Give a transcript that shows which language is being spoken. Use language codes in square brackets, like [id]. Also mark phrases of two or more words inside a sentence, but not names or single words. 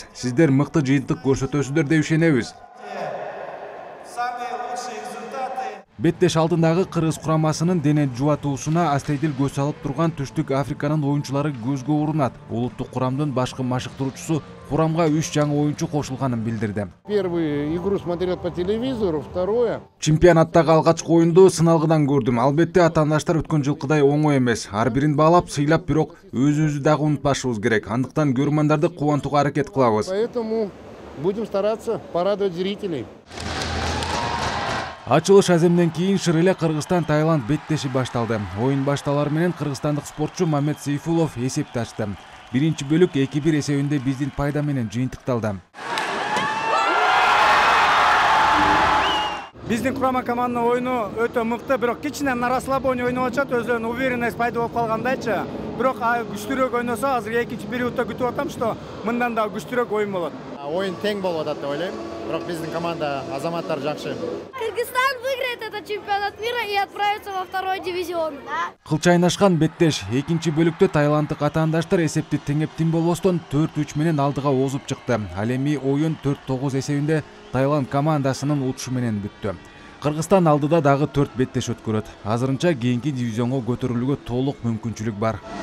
[ky] Сиздер мыкты жыйынтык көрсөтөсүздөр деп ишенебиз. Беттеш алдындагы кыргыз курамасынын дене жубатуусуна астейдил көз салып турган Түштүк Африканын оюнчулары көзгө урунат. Улуттук курамдын башкы машыктыруучусу курамга 3 жаңы оюнчу кошулганын билдирди. [ru] Первую игру смотрел по телевизору, второе. [ky] Чемпионаттагы алгачкы оюнду сыналгыдан көрдүм. Албетте атаандаштар өткөн жылкыдай оңой эмес. Ар бирин баалап, сыйлап, бирок өзүбүздү дагы унутпашыбыз керек. Андыктан көрөрмандарды кубантууга аракет кылабыз. [ru] Поэтому будем стараться порадовать зрителей. [ky] Ачылыш аземден кийин шыр эле Кыргызстан Таиланд беттеши башталды. Оюн башталар менен кыргызстандык спортчу Мамед Сейфулов эсепти ачты. Биринчи бөлүк 2-1 эсебинде биздин пайда менен жыйынтыкталды. Биздин курама команданын оюну өтө мыкты, бирок кичине [ru] на расслабоне [ky] ойноп атышат, өзүнүн уверенность пайда болуп калгандайчы. Бирок күчтүүрөөк ойносо, азыр экинчи периоддо күтүп атам, что мындан да күчтүүрөөк оюн болот. Оюн тең болуп атат деп ойлойм. Бирок биздин команда азаматтар жакшы. [ru] Кыргызстан выиграет этот чемпионат мира и отправится во второй дивизион. [ky] Кылчайнашкан беттеш экинчи бөлүктө таиланддык атаандаштар эсепти теңептин болбостон 4-3 менен алдыга озуп чыкты. Ал эми оюн 4-9 эсебинде Таиланд командасынын утушу менен бүттү. Кыргызстан алдыда дагы 4 беттеш өткөрөт. Азырынча кийинки дивизионго көтөрүлүүгө толук мүмкүнчүлүк бар.